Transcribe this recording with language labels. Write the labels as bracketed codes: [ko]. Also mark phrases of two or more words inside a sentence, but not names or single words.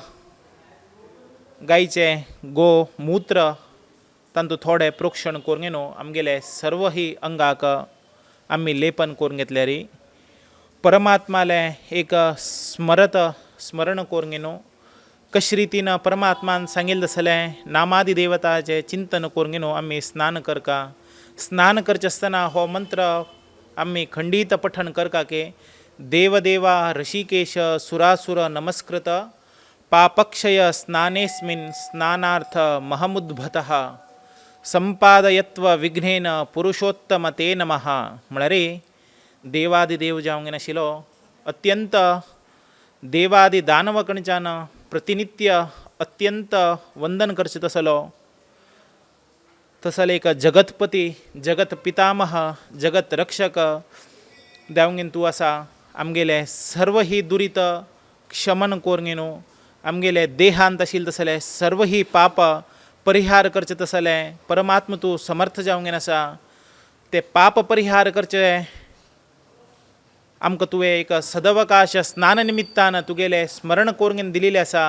[kok] गायचे गोमूत्र तांतो थोडे प्रोक्षण करून आमगेले सर्व ही अंगाक आमी लेपन करून घेतल्यार परमात्माले एक स्मरण करून कशा रीतीनं परमात्मान सांगिल्लें तसलें नामादी देवताचे चिंतन करून आमी स्नान करका। स्नान करचे आसतना हो मंत्र आमी खंडीत पठण करका की [sa] देवदेवा ऋषिकेश सुरासुर नमस्कृत पापक्षय स्नानेस्मिन् स्नानार्थ महमुद्भतः संपादयत्व विघ्नेन पुरुषोत्तम ते नमः। [kok] म्हळ्यार देवादिदेव जावंक नाशिल्लो अत्यंत देवादि दानव कणच्यान प्रतिनित्य अत्यंत वंदन करचे तसले एक जगतपती जगत पितामह जगत रक्षक जावंगेन तूं आसा आमगेले सर्व ही दुरीत क्षमन करून आमगेले देहांत आशिल्ले तसले सर्व ही पाप परिहार करचे तसले परमात्मा तूं समर्थ जावंगेन आसा ते पाप परिहार करचे आमकां तुवें एक सदवकाश स्नान निमित्तान तुगेले स्मरण करून दिलेले आसा।